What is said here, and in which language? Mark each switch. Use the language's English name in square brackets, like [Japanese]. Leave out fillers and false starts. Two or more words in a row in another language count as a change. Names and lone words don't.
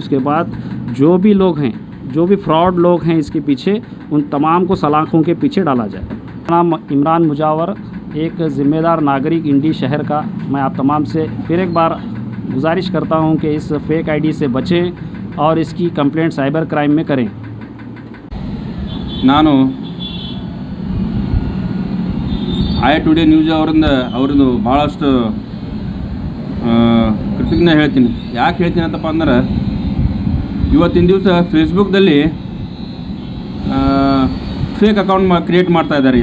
[Hindi] उसके बाद जो भी लोग हैं, जो भी फ्रॉड लोग हैं इसके पीछे, उन तमाम को सलाखों के पीछे डाला जाए। मेरा नाम इमरान मुजावर, एक ज़िम्मेदार नागरिक इंडी शहर का। मैं आप तमाम से फिर एक बार गुजारिश करता हूँ कि इस [English] fake ID [Hindi] से बचें और इसकी कंप्लेंट [English] cyber crime [Hindi] में करें। [Kannada] ನಾನು ಐ ಟುಡೇ ನ್ಯೂಸ್ ಅವ್ರದ್ದು ಭಾಳಷ್ಟು ಕೃತಜ್ಞ ಹೇಳ್ತೀನಿ. ಯಾಕೆ ಹೇಳ್ತೀನಿ ಅಂತಪ್ಪ ಅಂದ್ರೆ, ಇವತ್ತಿನ ದಿವಸ ಫೇಸ್ಬುಕ್ದಲ್ಲಿ [English] fake account create [Kannada] ಮಾಡ್ತಾ ಇದ್ದಾರೆ.